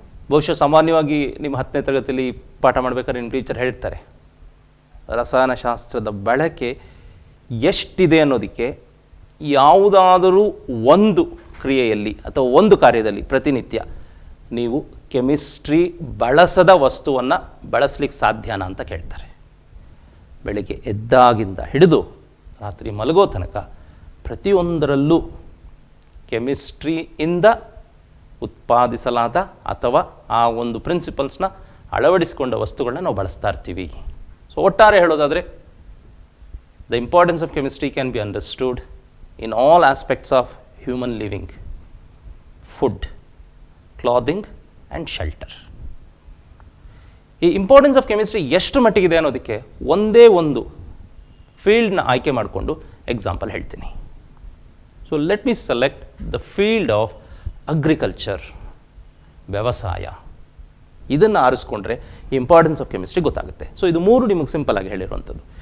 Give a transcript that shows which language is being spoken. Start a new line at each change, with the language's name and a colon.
Kannada: ಬಹುಶಃ ಸಾಮಾನ್ಯವಾಗಿ ನಿಮ್ಮ 10ನೇ ತರಗತಿಯಲ್ಲಿ ಪಾಠ ಮಾಡಬೇಕಾದ್ರೆ ನಿಮ್ಮ ಟೀಚರ್ ಹೇಳ್ತಾರೆ, ರಸಾಯನಶಾಸ್ತ್ರದ ಬಳಕೆ ಎಷ್ಟಿದೆ ಅನ್ನೋದಕ್ಕೆ ಯಾವುದಾದರೂ ಒಂದು ಕ್ರಿಯೆಯಲ್ಲಿ ಅಥವಾ ಒಂದು ಕಾರ್ಯದಲ್ಲಿ ಪ್ರತಿನಿತ್ಯ ನೀವು ಕೆಮಿಸ್ಟ್ರಿ ಬಳಸದ ವಸ್ತುವನ್ನು ಬಳಸಲಿಕ್ಕೆ ಸಾಧ್ಯನಾ ಅಂತ ಕೇಳ್ತಾರೆ. ಬೆಳಗ್ಗೆ ಎದ್ದಾಗಿಂದ ಹಿಡಿದು ರಾತ್ರಿ ಮಲಗೋ ತನಕ ಪ್ರತಿಯೊಂದರಲ್ಲೂ ಕೆಮಿಸ್ಟ್ರಿಯಿಂದ ಉತ್ಪಾದಿಸಲಾದ ಅಥವಾ ಆ ಒಂದು ಪ್ರಿನ್ಸಿಪಲ್ಸ್ನ ಅಳವಡಿಸಿಕೊಂಡ ವಸ್ತುಗಳನ್ನ ನಾವು ಬಳಸ್ತಾ ಇರ್ತೀವಿ. ಸೊ ಒಟ್ಟಾರೆ ಹೇಳೋದಾದರೆ
English: the importance of chemistry can be understood in all aspects of human living: food, clothing and shelter.
Kannada: ಈ
English: importance of chemistry
Kannada: ಎಷ್ಟು ಮಟ್ಟಿಗಿದೆ ಅನ್ನೋದಕ್ಕೆ ಒಂದೇ ಒಂದು ಫೀಲ್ಡ್ನ ಆಯ್ಕೆ ಮಾಡಿಕೊಂಡು ಎಕ್ಸಾಂಪಲ್ ಹೇಳ್ತೀನಿ.
English: So let me select the field of agriculture, ವ್ಯವಸಾಯ.
Kannada: ಇದನ್ನು ಆರಿಸ್ಕೊಂಡ್ರೆ
English: importance of chemistry
Kannada: ಗೊತ್ತಾಗುತ್ತೆ. ಸೊ ಇದು ಮೂರು ನಿಮಗೆ ಸಿಂಪಲ್ ಆಗಿ ಹೇಳಿರುವಂಥದ್ದು.